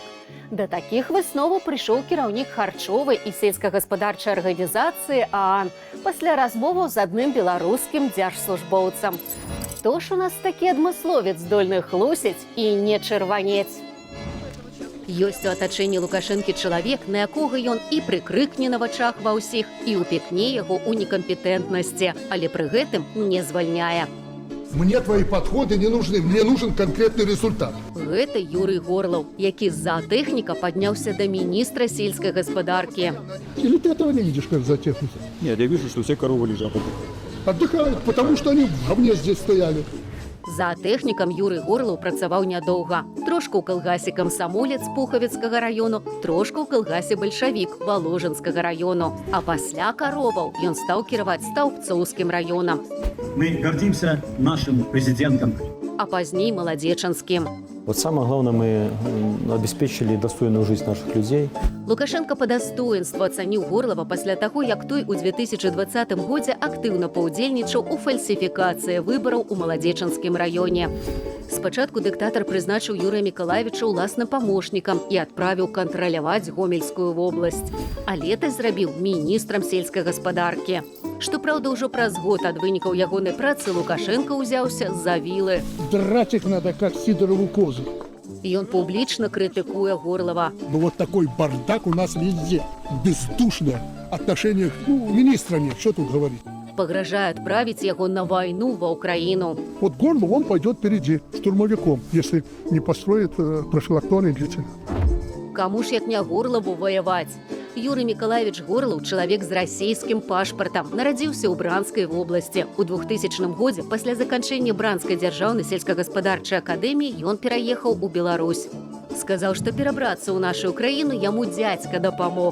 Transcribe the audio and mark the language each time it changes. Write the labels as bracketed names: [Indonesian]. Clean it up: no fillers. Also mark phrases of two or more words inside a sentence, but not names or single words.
[Belarusian] Да такіх высноваў прыйшоў кіраўнік харчовай і сельскагаспадарчай арганізацыі ААН пасля размоваў з адным беларускім дзяржслужбоўцам. Хто ж у нас такі адмысловец здольны хлусіць і не чырванець? Ёсць у атачэнні Лукашэнкі чалавек, на якога ён і прыкрыкне на вачах ва ўсіх, і ўпікне яго ў некампетэнтнасці, але пры гэтым не звальняе. [Russian] Мне твои подходы не нужны, мне нужен конкретный результат. [Belarusian] Гэта Юрый Горлаў, які з-за тэхніка падняўся да міністра сельскай гаспадаркі. [Russian] Или ты этого не видишь, как за техники? Нет, я вижу, что все коровы лежат. Отдыхают, потому что они в говне здесь стояли. [Belarusian] За тэхнікам Юрый Горлаў працаваў нядоўга. Трошку ў калгасе «Камсамолец» Пухавецкага раёну, трошку ў калгасе «Бальшавік» Валожынскага раёну. А пасля короваў ён стаў кіраваць Стаўбцоўскім раёнам. [Russian] Мы гордимся нашим президентом. [Belarusian] А пазней Маладзечанскім. [Russian] Вот самое главное, мы обеспечили достойную жизнь наших людей. [Belarusian] Лукашенко па дастоінству ацаніў Горлава пасля таго, як той у 2020 годзе актыўна паўдзельнічаў у фальсіфікацыі выбараў у Маладзечанскім раёне. Спачатку дыктатар прызначыў Юрыя Мікалавіча ўласным памочнікам і адправіў кантраляваць Гомельскую вобласць. А летась зрабіў міністрам сельскай гаспадаркі. Што праўда, ўжо праз год ад вынікаў ягонай працы Лукашенко ўзяўся за вілы. [Russian] Драть их надо, как Сидорову козу. [Belarusian] Ён публічна крытыкуе Горлава. [Russian] Ну вот такой бардак у нас везде. Бездушное отношение к министра нет, что тут говорить. [Belarusian] Пагражае адправіць яго на вайну ва Ўкраіну. [Russian] Вот Горлов, он пойдет впереди, штурмовиком, если не построит профилакторный длительный. [Belarusian] Каму ж як не Горлаву ваяваць? Юрый Мікалавіч Горлаў, чалавек з расійскім пашпартам, нарадзіўся ў Бранскай вобласці. У 2000 годзе, пасля заканчэння Бранскай дзяржаўнай сельскагаспадарчай акадэміі, ён пераехаў у Беларусь. Сказаў, што перабрацца ў нашу краіну яму дзядзька дапамог.